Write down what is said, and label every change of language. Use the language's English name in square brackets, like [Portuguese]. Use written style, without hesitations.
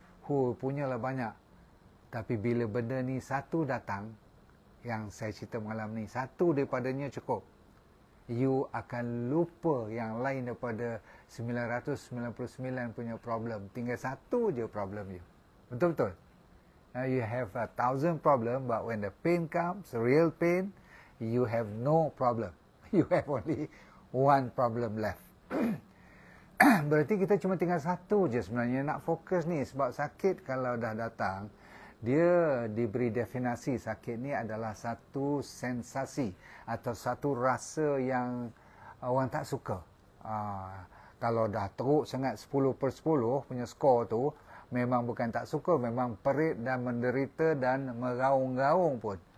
[Malay] Punyalah banyak. Tapi bila benda ni satu datang, yang saya cerita malam ni, satu daripadanya cukup. You akan lupa yang lain daripada 999 punya problem. Tinggal satu je problem you. Betul-betul. [English] Now you have 1,000 problem, but when the pain comes, real pain, you have no problem. You have only one problem left. [Malay] Berarti kita cuma tinggal satu je sebenarnya nak fokus ni. Sebab sakit kalau dah datang, dia diberi definisi sakit ni adalah satu sensasi atau satu rasa yang orang tak suka. Kalau dah teruk sangat 10 per 10 punya skor tu, memang bukan tak suka, memang perit dan menderita dan meraung-raung pun.